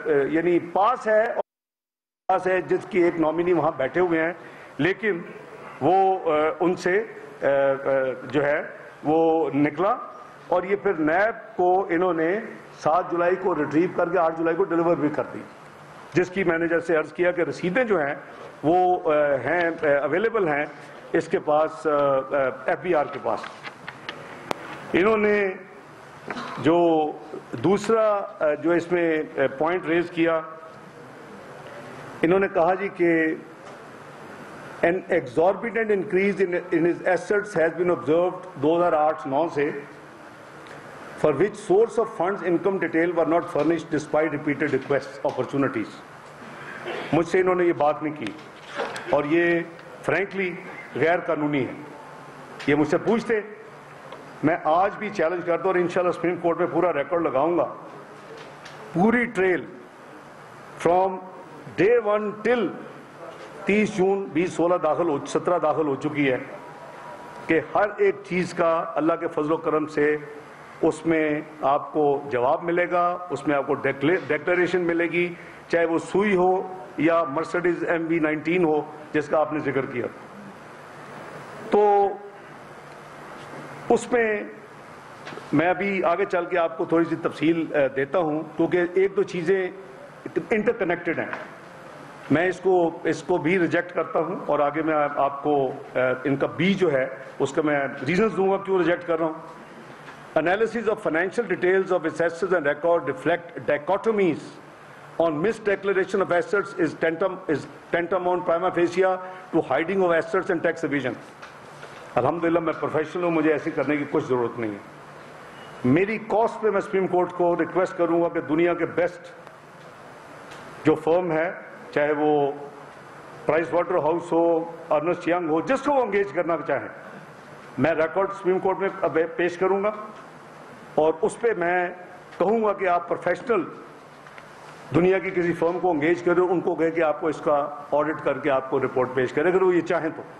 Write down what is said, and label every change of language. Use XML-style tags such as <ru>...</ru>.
<ur>یعنی پاس ہے اور پاس ہے جس کی ایک نامنی وہاں بیٹھے ہوئے ہیں لیکن وہ ان سے جو ہے وہ نکلا اور یہ پھر نیب کو انہوں نے 7 جولائی کو ریٹریو کر کے 8 جولائی کو ڈیلیور بھی کر دی جس کی میں نے جیسے عرض کیا کہ رسیدیں جو ہیں وہ ہیں اویلیبل ہیں اس کے پاس ایف بی آر کے پاس. انہوں نے جو دوسرا جو اس میں پوائنٹ ریز کیا انہوں نے کہا جی کہ</ur> <en>an exorbitant increase in his assets has been observed 2008-9 سے for which source of funds income detail were not furnished despite repeated requests opportunities.</en> <ur>مجھ سے انہوں نے یہ بات نہیں کی اور یہ فرینکلی غیر قانونی ہے. یہ مجھ سے پوچھتے میں آج بھی چیلنج کرتا ہوں اور انشاءاللہ سپریم کورٹ میں پورا ریکارڈ لگاؤں گا پوری ٹریل</ur> <en>from day 1 till</en> <ur>30 جون 2016 17 داخل ہو چکی ہے کہ ہر ایک چیز کا اللہ کے فضل و کرم سے اس میں آپ کو جواب ملے گا اس میں آپ کو ڈیکلریشن ملے گی چاہے وہ سوئی ہو یا مرسڈیز MV19 ہو جس کا آپ نے ذکر کیا. تو اس میں ابھی آگے چل کے آپ کو تھوڑی سی تفصیل دیتا ہوں کیونکہ ایک دو چیزیں انٹر کنیکٹڈ ہیں. میں اس کو بھی ریجیکٹ کرتا ہوں اور آگے میں آپ کو ان کا بی جو ہے اس کا میں ریزنز دوں گا کیوں ریجیکٹ کر رہا ہوں.</ur> <en>Analysis of financial details of assets and record reflect dichotomies on misdeclaration of assets is tantamount prima facie to hiding of assets and tax evasion.</en> <ur>الحمدللہ میں پروفیشنل ہوں مجھے ایسی کرنے کی کچھ ضرورت نہیں ہے. میری کاسٹ پہ میں سپریم کورٹ کو ریکویسٹ کروں گا کہ دنیا کے بیسٹ جو فرم ہے چاہے وہ پرائس واٹر ہاؤس ہو ارنسٹ ینگ ہو جس کو وہ انگیج کرنا چاہیں میں ریکارڈ سپریم کورٹ میں پیش کروں گا اور اس پہ میں کہوں گا کہ آپ پروفیشنل دنیا کی کسی فرم کو انگیج کریں ان کو کہے کہ آپ کو اس کا آڈٹ کر کے آپ کو رپورٹ پیش کریں اگر وہ یہ چاہیں تو.</ur>